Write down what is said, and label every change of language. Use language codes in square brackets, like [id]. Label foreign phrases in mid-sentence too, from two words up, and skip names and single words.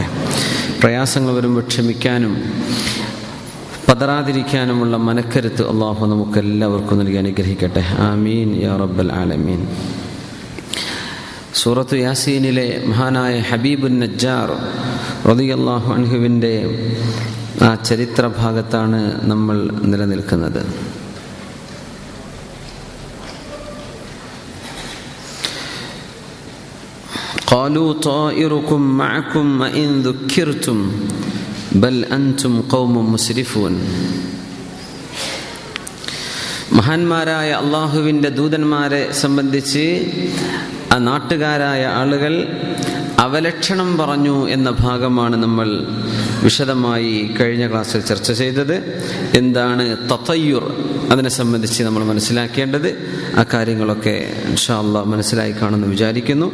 [ml] പ്രയാസങ്ങൾ വരുമ്പോൾ ക്ഷമിക്കാനും പതറാതിരിക്കാനുമുള്ള മനക്കരുത്ത് അല്ലാഹു നമുക്കെല്ലാവർക്കും നൽകി അനുഗ്രഹിക്കട്ടെ. [ar] آمين يا رب العالمين. [ml] സൂറത്ത് യാസീനിലെ മഹാനായ ഹബീബുൻ നജ്ജാർ [ar] رضي الله عنه [ml] ആ ചരിത്ര ഭാഗത്താണ് നമ്മൾ നിലനിൽക്കുന്നത്. [ar] قالوا طائركم معكم وإن ذكرتم بل أنتم قوم مسرفون. [ml] മഹാന്മാരായ അള്ളാഹുവിൻ്റെ ദൂതന്മാരെ സംബന്ധിച്ച് ആ നാട്ടുകാരായ ആളുകൾ അവലക്ഷണം പറഞ്ഞു എന്ന ഭാഗമാണ് നമ്മൾ വിശദമായി കഴിഞ്ഞ ക്ലാസ്സിൽ ചർച്ച ചെയ്തത്. എന്താണ് തതയ്യുർ, അതിനെ സംബന്ധിച്ച് നമ്മൾ മനസ്സിലാക്കേണ്ടത്, ആ കാര്യങ്ങളൊക്കെ [ar] إن شاء الله [ml] മനസ്സിലായി കാണുമെന്ന് വിചാരിക്കുന്നു.